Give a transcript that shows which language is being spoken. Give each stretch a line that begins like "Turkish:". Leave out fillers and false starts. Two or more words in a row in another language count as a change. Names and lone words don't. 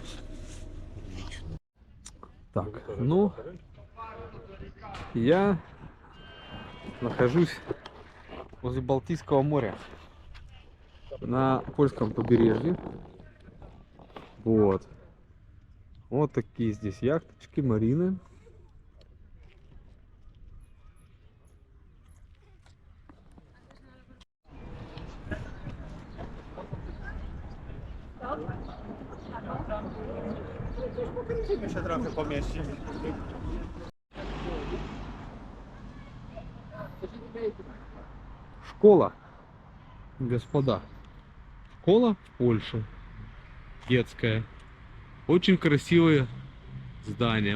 Russian: Так, ну, я нахожусь возле Балтийского моря на польском побережье. Вот. Вот такие здесь яхточки, марины.
Polish: My się trochę pomieścimy.
Russian: Школа, господа. Школа в Польше. Детская. Очень красивые здания.